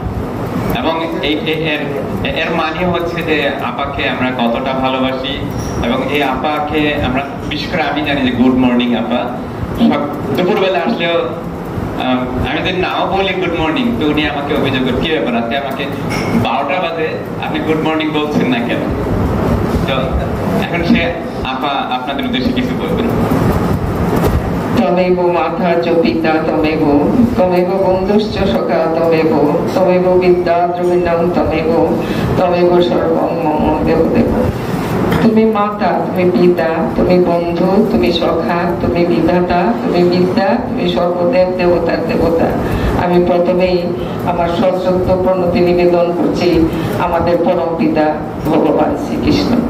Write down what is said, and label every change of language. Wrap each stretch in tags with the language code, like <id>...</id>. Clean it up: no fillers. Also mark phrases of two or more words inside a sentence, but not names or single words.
<bn>এবং এর মানে হচ্ছে যে আপাকে আমরা কতটা ভালোবাসি, এবং এই আপাকে আমরা, বিশেষ করে আমি জানি যে</bn> <en>good morning</en> <bn>আপা। দুপুরবেলা আসলেও আমি যদি নাও বলি</bn> <en>good morning,</en> <bn>তো উনি আমাকে অভিযোগ করেন, কি ব্যাপার আজকে আমাকে 12টা বাজে আপনি গুড মর্নিং বলছেন না কেন? তো এখন সে আপা আপনাদের উদ্দেশ্যে কিছু বলবেন।</bn> <sa>তমেব মাতা চ পিতা তমেব, তমেব বন্ধুশ্চ সখা তমেব, তমেব বিদ্যা দ্রবিণং তমেব, তমেব সর্বং মম দেব দেব।</sa> <bn>তুমি মাতা, তুমি পিতা, তুমি বন্ধু, তুমি সখা, তুমি বিধাতা, তুমি বিদ্যা, তুমি সর্বদেব দেবতার দেবতা। আমি প্রথমেই আমার সশ্রদ্ধ প্রণতি নিবেদন করছি আমাদের পরম পিতা ভগবান শ্রীকৃষ্ণকে।</bn>